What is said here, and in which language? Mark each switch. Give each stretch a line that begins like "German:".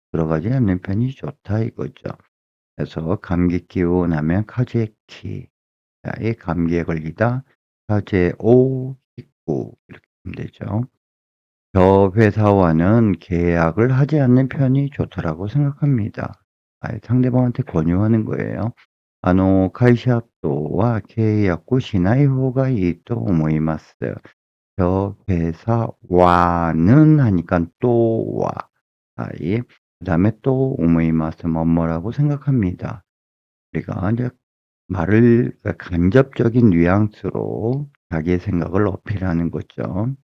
Korean: 들어가지 않는 편이 좋다 이거죠. 그래서 감기 기운 하면 카제키. 자, 이 감기에 걸리다
Japanese: 카제오 히쿠
Korean: 이렇게 하면 되죠. 저 회사와는 계약을 하지 않는 편이 좋다라고 생각합니다. 상대방한테 권유하는 거예요.
Japanese: 会社とは契約しない方がいいと思います.
Korean: 저 회사와는 하니까 또와. 그다음에 또
Japanese: 思います.
Korean: 뭐뭐라고 생각합니다. 우리가 이제 말을 간접적인 뉘앙스로 자기의 생각을 어필하는 거죠.